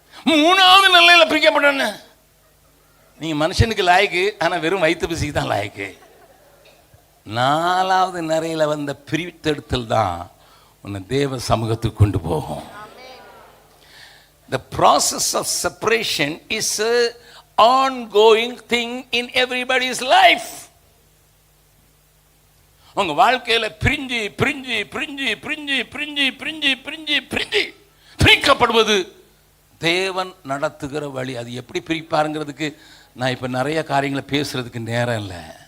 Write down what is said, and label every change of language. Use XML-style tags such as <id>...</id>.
<ta>மூணாவது நிலையில பிரிக்கப்பட்டவன நீங்க மனுஷனுக்கு லாய்க்கு, ஆனா வெறும் வயிற்று பிசிக்கு தான் லாய்க்கு. நாலாவது நிலையில வந்த பிரித்தெடுத்தல் தான் உன்னை தேவ சமூகத்துக்கு கொண்டு போகும்.</ta> <en>The process of separation is a ongoing thing in everybody's life.</en> <ta>உங்க வாழ்க்கையில பிரிஞ்சு பிரிஞ்சு பிரிஞ்சு பிரிஞ்சு பிரிஞ்சு பிரிஞ்சு பிரிஞ்சு பிரிஞ்சு பிரிக்கப்படுவது தேவன் நடத்துகிற வழி. அது எப்படி பிரிப்பாருங்கிறதுக்கு நான் இப்ப நிறைய காரியங்களை பேசுறதுக்கு நேரம் இல்லை.</ta>